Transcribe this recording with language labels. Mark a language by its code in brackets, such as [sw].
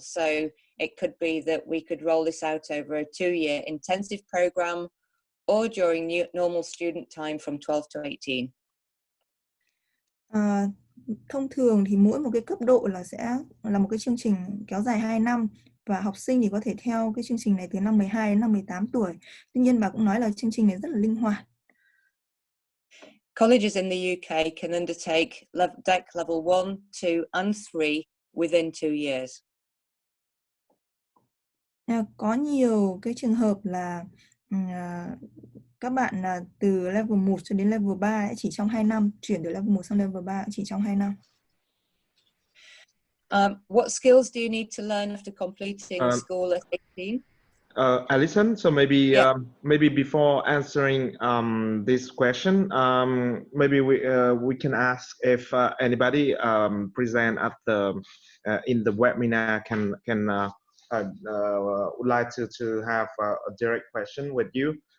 [en] So it could be that we could roll this out over a 2-year intensive program, or during normal student time from 12 to 18. [vi] Thông thường thì mỗi một cái cấp độ là sẽ là một cái chương trình kéo dài 2 năm, và học sinh thì có thể theo cái chương trình này từ năm 12 đến năm 18 tuổi. Tuy nhiên bà cũng nói là chương trình này rất là linh hoạt. [en] Colleges in the UK can undertake DEC level 1, 2 and 3 within 2 years. [vi] Có nhiều cái trường hợp là các bạn từ level 1 cho đến level 3 chỉ trong 2 năm, chuyển từ level 1 sang level 3 chỉ trong 2 năm. [en] What skills do you need to learn after completing school at 18? Alison, so maybe before answering this question, maybe we can ask if anybody present at in the webinar can would like to have a direct question with you.